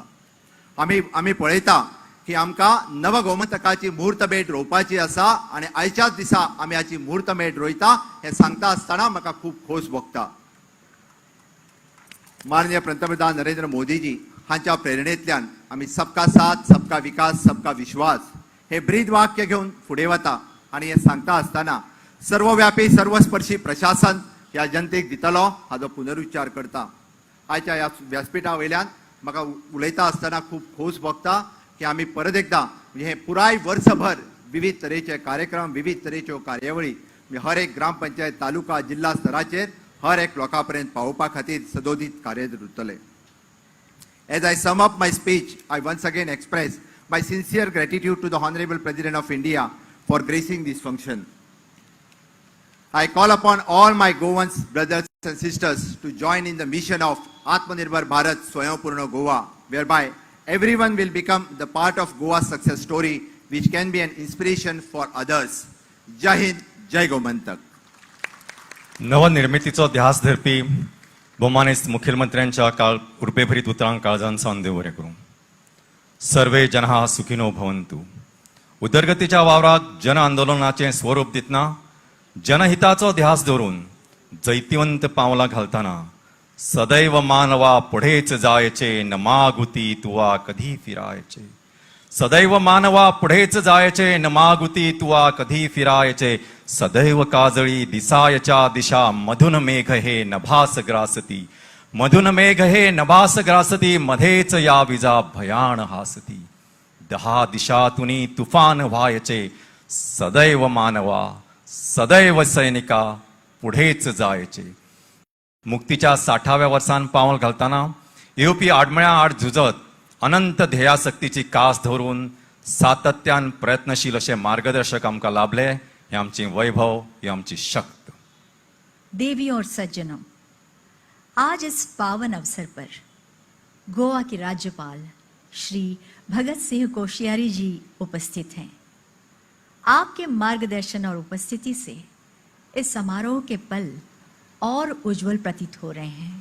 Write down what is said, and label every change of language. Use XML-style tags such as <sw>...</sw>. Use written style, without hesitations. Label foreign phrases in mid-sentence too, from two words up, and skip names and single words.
<kok>आमी पळयता की आमकां नव गोमंतकाची मुहूर्तमेढ रोवपाची आसा आणि आयच्याच दिसा आमी हाची मुहूर्तमेढ रोयता हें सांगता आसतना म्हाका खूब खोस भोगता. माननीय पंतप्रधान नरेंद्र मोदीजी हांच्या प्रेरणेंतल्यान आमी</kok> <hi>सबका साथ, सबका विकास, सबका विश्वास</hi> <kok>हे ब्रीद वाक्य घेवन फुडें वता आणि हे सांगता आसतना सर्वव्यापी सर्वस्पर्शी प्रशासन ह्या जनतेक दितलो हाचो पुनरुच्चार करता. आयच्या ह्या व्यासपीठा वयल्यान म्हाका उलयता आसतना खूब खोस भोगता की आमी परत एकदा हे पुराय वर्सभर विविध तरेचे कार्यक्रम, विविध तरेच्यो कार्यावळी हर एक ग्रामपंचायत, तालुका, जिल्हा स्तराचेर हर एक लोकां पर्यंत पावोवपा खातीर सदोदीत कार्यरत उरतले.</kok> <en>As I sum up my speech, I once again express my sincere gratitude to the Honorable President of India for gracing this function. I call upon all my Goans brothers and sisters to join in the mission of</en> <hi>आत्मनिर्भर भारत</hi> <en>Swayambhurna Goa, whereby everyone will become the part of Goa's success story, which can be an inspiration for others.</en> <hi>जय हिंद, जय गोमंतक.</hi> <kok>नवनिर्मितीचो ध्यास धरपी भोवमानेस्त मुखेलमंत्र्यांच्या कृपेभरीत उतरांक काळजान सावन देव बरें करूं.</kok> <sa>सर्वे जनाः सुखिनो भवन्तु.</sa> <kok>उदरगतीच्या वावराक जन आंदोलनाचें स्वरूप दितना जनहिताचो ध्यास धरून जैतिवंत पावलां घालतना</kok> <mr>सदैव मानवा पुढेच जायचे, न मागुती तुवा कधी फिरायचे. सदैव मानवा पुढेच जायचे, न मागुती तुवा कधी फिरायचे. सदैव काजळी दिसायच्या दिशा, मधुन मेघ हे नभास ग्रासती. मधुन मेघ हे नभास ग्रासती, मध्येच या विजा भयान हासती. 10 दिशातुनी तुफान व्हायचे, सदैव मानवा, सदैव सैनिका पुढेच जायचे.</mr> <kok>मुक्तीच्या 60व्या वर्सान पावल घालताना येवपी आडमेळ्या आड झुजत अनंत ध्येयासक्तीची कास धरून सातत्यान प्रयत्नशील असे मार्गदर्शक आमकां लाभले. हे आमचे वैभव, ही आमची शक्त.</kok> <hi>देवी और सज्जनों, आज इस पावन अवसर पर गोवा के राज्यपाल श्री भगत सिंह कोश्यारी जी उपस्थित हैं. आपके मार्गदर्शन और उपस्थिति से इस समारोह के पल और उज्जवल प्रतीत हो रहे हैं।</hi>